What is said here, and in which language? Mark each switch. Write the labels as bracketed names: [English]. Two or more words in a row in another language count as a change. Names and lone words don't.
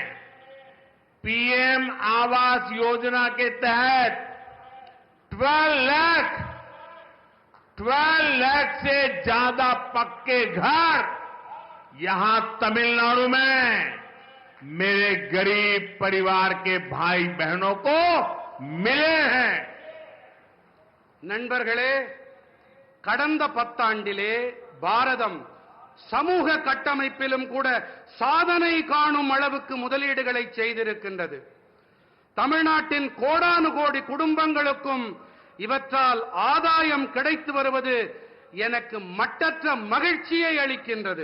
[Hindi] पीएम आवास योजना के तहत 12 लाख से ज्यादा पक्के घर यहां तमिलनाडु में मेरे गरीब परिवार के भाई बहनों को मिले हैं। [Tamil] நண்பர்களே, கடந்த 10 ஆண்டிலே பாரதம் சமூக கட்டமைப்பிலும் கூட சாதனை காணும் அளவுக்கு முதலீடுகளை செய்திருக்கின்றது. தமிழ்நாட்டின் கோடானு கோடி குடும்பங்களுக்கும் இவற்றால் ஆதாயம் கிடைத்து வருவது எனக்கு மட்டற்ற மகிழ்ச்சியை அளிக்கின்றது.